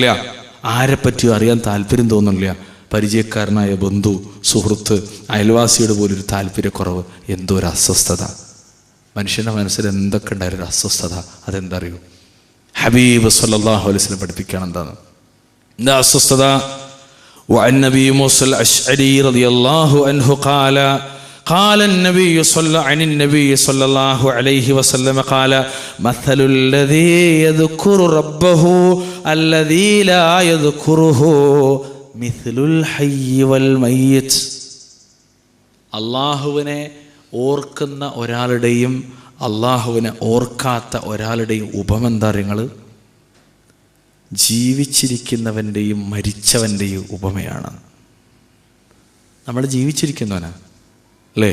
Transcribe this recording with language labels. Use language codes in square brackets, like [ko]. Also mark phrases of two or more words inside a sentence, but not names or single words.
[ml] ആരെപ്പറ്റിയും അറിയാൻ താല്പര്യം തോന്നുന്നില്ല. പരിചയക്കാരനായ ബന്ധു, സുഹൃത്ത്, അയൽവാസിയുടെ പോലൊരു താല്പര്യക്കുറവ്, എന്തോ ഒരു അസ്വസ്ഥത. മനുഷ്യൻ്റെ മനസ്സിൽ എന്തൊക്കെ ഉണ്ടായൊരു അസ്വസ്ഥത, അതെന്താ അറിയൂ? ഹബീബ് [ar] صلى الله عليه وسلم [ml] പഠിപ്പിക്കുകയാണ്. എന്താ അസ്വസ്ഥത? [ar] وعن نبي موسى الأشعري رضي الله عنه قال النبي صلى الله عليه وسلم قال مثل الذي يذكر ربه الذي لا يذكره مثل الحي والميت. [ml] അള്ളാഹുവിനെ ഓർക്കുന്ന ഒരാളുടെയും അള്ളാഹുവിനെ ഓർക്കാത്ത ഒരാളുടെയും ഉപമ എന്താ നിങ്ങൾ? ജീവിച്ചിരിക്കുന്നവൻ്റെയും മരിച്ചവൻ്റെയും ഉപമയാണ്. നമ്മൾ ജീവിച്ചിരിക്കുന്നവനാ അല്ലേ?